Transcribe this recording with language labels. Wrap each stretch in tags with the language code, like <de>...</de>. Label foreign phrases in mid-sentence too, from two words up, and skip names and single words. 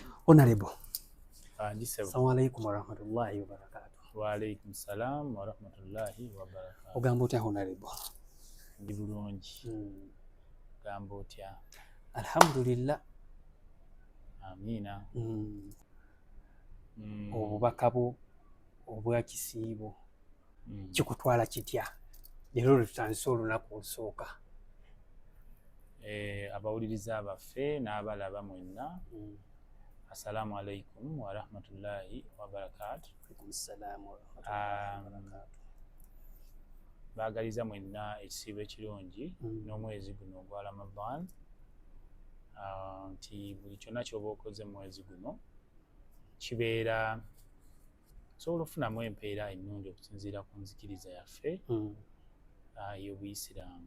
<lg>Honorable. Andise.</lg> <ar>السلام عليكم ورحمة الله وبركاته. وعليكم السلام ورحمة الله وبركاته.</ar> <lg>Ogamba otya Honorable? Ndi bulungi. Ogamba otya? Alhamdulillah. Amina. Obubaka bwo obwa kisiibo kikutwala kitya? Leero tutandise olunaku olusooka. Abawuliriza abaffe n'abalaba mwenna.</lg> <ar>السلام عليكم ورحمة الله وبركاته.</ar> <lg>Baagaliza mwenna ekisiibo ekirungi n'omwezi guno ogwa Ramadan. Nti buli kyonna ky'oba okoze mu mwezi guno kibeera osobola okufunamu empeera ennungi okusinziira ku nzikiriza yaffe ey'Obuyisiraamu.</lg>